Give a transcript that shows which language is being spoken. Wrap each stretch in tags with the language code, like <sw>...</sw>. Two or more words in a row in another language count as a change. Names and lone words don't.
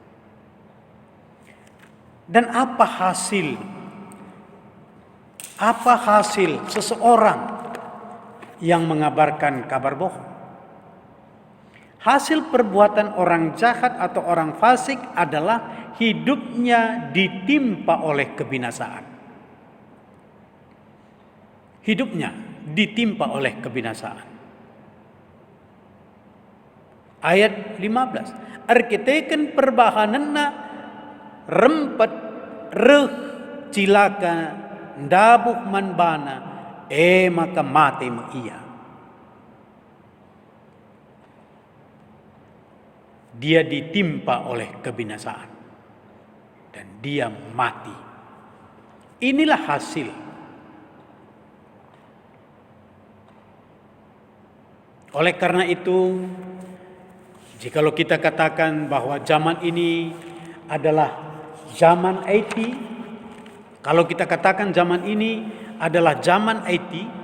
<id>Dan apa hasil seseorang yang mengabarkan kabar bohong? Hasil perbuatan orang jahat atau orang fasik adalah hidupnya ditimpa oleh kebinasaan. Hidupnya ditimpa oleh kebinasaan. Ayat 15.</id> <btx>Arkiteken perbahanenna rempet reh cilaka ndabuh manbana maka mati ia.</btx> <id>Dia ditimpa oleh kebinasaan dan dia mati. Inilah hasil. Oleh karena itu, jikalau kita katakan bahwa zaman ini adalah zaman IT, kalau kita katakan zaman ini adalah zaman IT</id>